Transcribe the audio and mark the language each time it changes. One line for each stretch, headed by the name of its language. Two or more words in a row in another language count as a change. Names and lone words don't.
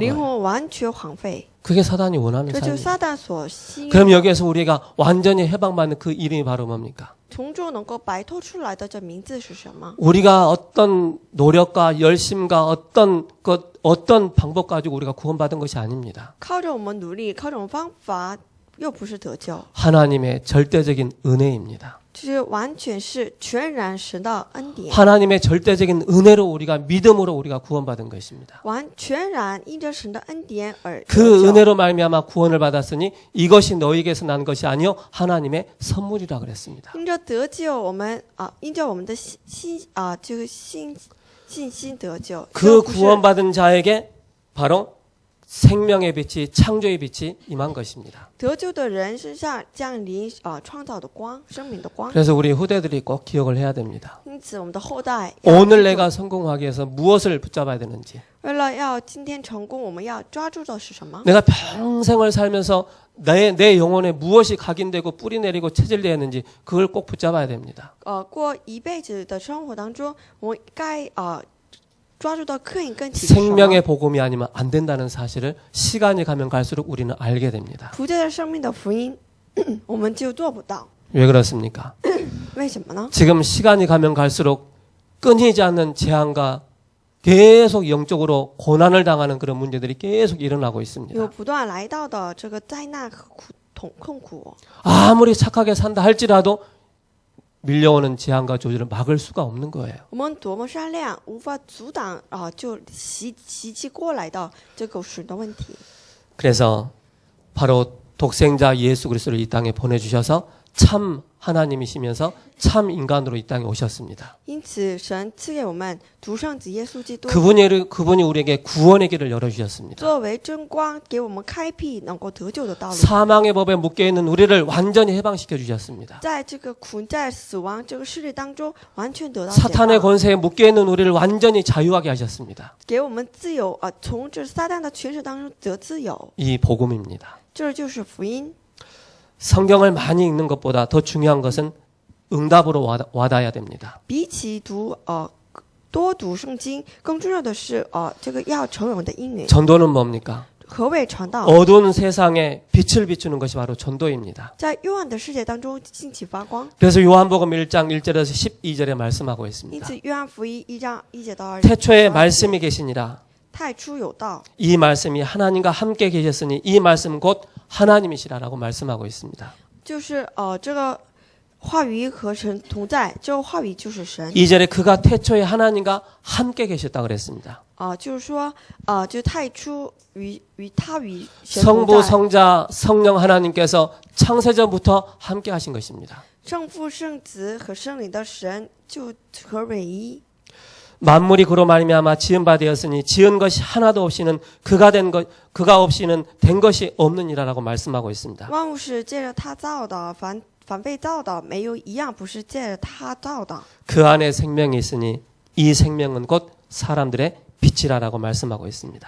Chinese: 灵
Korean: 거예요.
Chinese: 魂完全荒废，
Korean: 그게 사단이 원하는
Chinese: 这就是
Korean: 삶이에요.
Chinese: 撒旦所吸引。
Korean: 그럼 여기에서 우리가 완전히 해방받는 그 이름이 바로 뭡니까?
Chinese: 从中能够摆脱出来的这名字是什么？
Korean: 우리가 어떤 노력과 열심과 어떤 방법 가지고 우리가 구원받은 것이 아닙니다.
Chinese: 靠着我们努力，靠这种方法，又不是得救，
Korean: 하나님의 절대적인 은혜입니다.
Chinese: 就是完全是全然神的恩典，
Korean: 하나님의 절대적인 은혜로 우리가 믿음으로 우리가 구원받은 것입니다.
Chinese: 全然因着神的恩典而
Korean: 그
Chinese: 得救。
Korean: 은혜로 말미암아 구원을 받았으니 이것이 너희에게서 난 것이 아니요 하나님의 선물이라 그랬습니다.
Chinese: 因着得救，我们因着我们的这个信心得救。
Korean: 그
Chinese: 这不是
Korean: 구원받은 자에게 바로 생명의 빛이 창조의 빛이 임한 것입니다.
Chinese: 得救的人身上降临创造的光，生命的光。
Korean: 그래서 우리 후대들이 꼭 기억을 해야 됩니다.
Chinese: 因此，我们的后代要
Korean: 오늘
Chinese: 记住
Korean: 내가 성공하기 위해서 무엇을 붙잡아야 되는지
Chinese: 为了要今天成功，我们要抓住的是什么？
Korean: 내가 평생을 살면서 내 영혼에 무엇이 각인되고 뿌리 내리고 체질되었는지 그걸 꼭 붙잡아야 됩니다.
Chinese: 过一辈子的生活当中，我们该抓住到刻印跟体是什么？
Korean: 생명의 복음이 아니면 안 된다는 사실을 시간이 가면 갈수록 우리는 알게 됩니다.
Chinese: 不借着生命的福音，我们就做不到。
Korean: 왜 그렇습니까?
Chinese: 为什么呢？
Korean: 지금 시간이 가면 갈수록 끊이지 않는 재앙과 계속 영적으로 고난을 당하는 그런 문제들이 계속 일어나고
Chinese: 有
Korean: 있습니다.
Chinese: 不断来到的这个灾难和痛苦，
Korean: 아무리 착하게 산다 할지라도 밀려오는 재앙과 저주를 막을 수가 없는 거예요.
Chinese: 我们多么善良，无法阻挡就袭击过来的这个水的问题。
Korean: 그래서 바로 독생자 예수 그리스도를 이 땅에 보내주셔서 참 하나님이시면서 참 인간으로 이 땅에 오셨습니다.
Chinese: 因此，神赐给我们独生子耶稣基督，
Korean: 그분이 우리에게 구원의 길을 열어주셨습니다.
Chinese: 作为真光，给我们开辟能够得救的道路。
Korean: 사망의 법에 묶여있는 우리를 완전히 해방시켜 주셨습니다.
Chinese: 在这个苦在死亡这个势力当中，完全得到解
Korean: 사탄의
Chinese: 放，
Korean: 권세에 묶여있는 우리를 완전히 자유하게 하셨습니다.
Chinese: 给我们自由从这撒旦的权势当中得自由，
Korean: 이 복음입니다.
Chinese: 这就是福音。
Korean: 성경을 많이 읽는 것보다 더 중요한 것은 응답으로 와닿아야 됩니다.
Chinese: 比起读多读圣经，更重要的是这个要成为我们的应允。
Korean: 전도는 뭡니까?
Chinese: 何谓传道？
Korean: 어두운 세상에 빛을 비추는 것이 바로 전도입니다.
Chinese: 在幽暗的世界当中兴起发光。
Korean: 그래서 요한복음 1장 1절에서 12절에 말씀하고
Chinese: 因
Korean: 있습니다.
Chinese: 此，约翰福音1章1节到2节，
Korean: 태초에 말씀이 계시니라.
Chinese: 太初有道，
Korean: 이 말씀이 하나님과 함께 계셨으니 이 말씀 곧 하나님이시라라고 말씀하고 있습니다.
Chinese: 就是这个话语和神同在，这个话语就是神。
Korean: 2절에 그가 태초에 하나님과 함께 계셨다 그랬습니다.
Chinese: 就是说就太初与他与神同
Korean: 성부,
Chinese: 在。
Korean: 성자, 성령 하나님께서 창세전부터 함께 하신 것입니다.
Chinese: 圣父、圣子和圣灵的神就合为一。
Korean: 만물이 그로 말미암아 지은 바 되었으니 지은 것이 하나도 없이는 그가 없이는 된 것이 없느니라라고 말씀하고 있습니다.
Chinese: 万物是借着他造的，凡被造的，没有一样不是借着他造的。
Korean: 그 안에 생명이 있으니 이 생명은 곧 사람들의 빛이라라고 말씀하고 있습니다.